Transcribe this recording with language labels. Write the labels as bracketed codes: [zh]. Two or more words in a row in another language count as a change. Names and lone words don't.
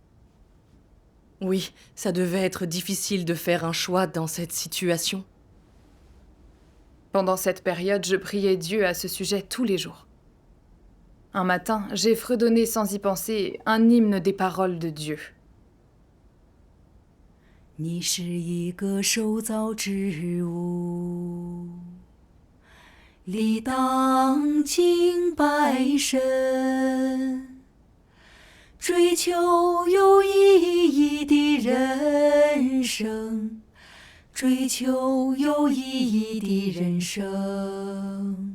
[fr] Oui, ça devait être difficile de faire un choix dans cette situation. Pendant cette période, je priais Dieu à ce sujet tous les jours. Un matin, j'ai fredonné sans y penser un hymne des paroles de Dieu. [zh] 你是一个受造之物，理当敬拜神，追求有意义的人生，追求有意义的人生。